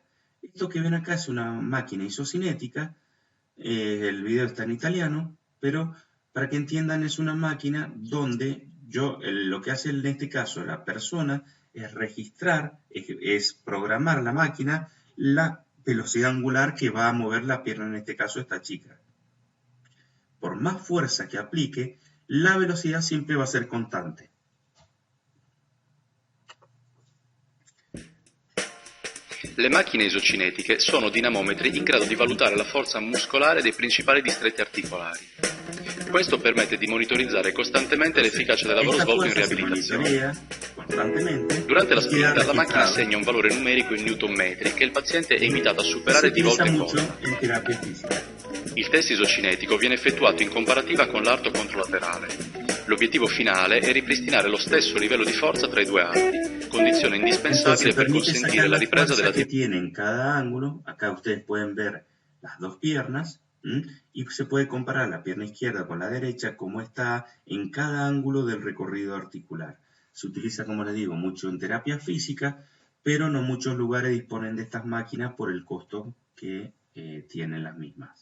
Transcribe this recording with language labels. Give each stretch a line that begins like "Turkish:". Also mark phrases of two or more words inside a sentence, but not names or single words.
Spanish: Esto que ven acá es una máquina isocinética. El video está en italiano, pero para que entiendan es una máquina donde lo que hace en este caso la persona es registrar, es programar la máquina la velocidad angular que va a mover la pierna, en este caso esta chica. Por más fuerza que aplique, la velocidad siempre va a ser constante.
Italian: Le macchine isocinetiche sono dinamometri in grado di valutare la forza muscolare dei principali distretti articolari. Questo permette di monitorizzare costantemente l'efficacia del lavoro svolto in riabilitazione. Durante la spinta, la macchina assegna un valore numerico in newton metri che il paziente è invitato a superare di volta in volta. Il test isocinetico viene effettuato in comparativa con l'arto controlaterale. L'obiettivo finale è ripristinare lo stesso livello di forza tra i due arti, condizione indispensabile per consentire la ripresa della
Spanish: que tiene en cada ángulo. Acá ustedes pueden ver las dos piernas y se puede comparar la pierna izquierda con la derecha, cómo está en cada ángulo del recorrido articular. Se utiliza, como les digo, mucho en terapia física, pero no muchos lugares disponen de estas máquinas por el costo que tienen las mismas.